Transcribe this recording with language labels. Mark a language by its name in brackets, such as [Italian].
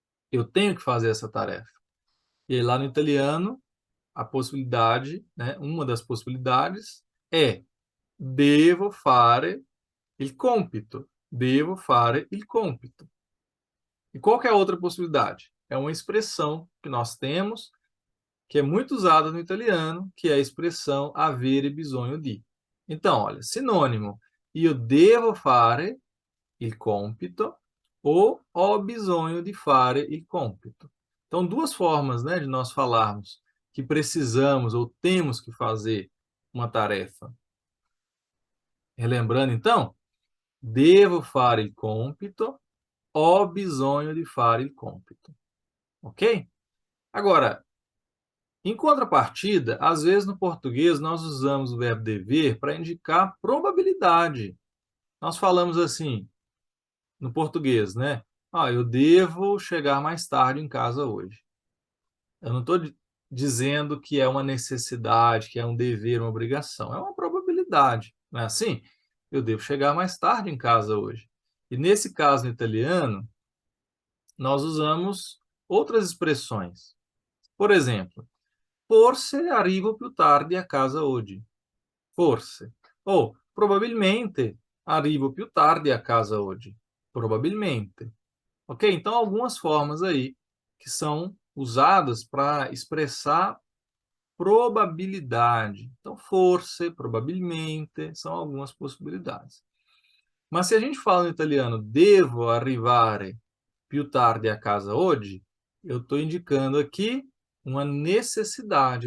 [Portuguese] Eu tenho que fazer essa tarefa. E aí, lá no italiano, a possibilidade, né, uma das possibilidades é [Italian] devo fare il compito. Devo fare il compito. [Portuguese] E qual que é a outra possibilidade? É uma expressão que nós temos, que é muito usada no italiano, que é a expressão [Italian] avere bisogno di. [Portuguese] Então, olha, sinônimo. [Italian] Io devo fare il compito ou ho bisogno di fare il compito. [Portuguese] Então, duas formas, né, de nós falarmos que precisamos ou temos que fazer uma tarefa. Relembrando, então, [Italian] devo fare il compito, ho bisogno di fare il compito. Ok? [Portuguese] Agora, em contrapartida, às vezes no português nós usamos o verbo dever para indicar probabilidade. Nós falamos assim, no português, né? Eu devo chegar mais tarde em casa hoje. Eu não estou dizendo que é uma necessidade, que é um dever, uma obrigação. É uma probabilidade, não é assim? Eu devo chegar mais tarde em casa hoje. E nesse caso, no italiano, nós usamos outras expressões. Por exemplo, [Italian] forse arrivo più tardi a casa oggi. Forse. Ou, probabilmente, arrivo più tardi a casa oggi. Probabilmente. Ok? [Portuguese] Então, algumas formas aí que são usadas para expressar probabilidade. Então, forse, probabilmente, são algumas possibilidades. Mas se a gente fala no italiano [Italian] devo arrivare più tardi a casa oggi, [Portuguese] eu estou indicando aqui uma necessidade.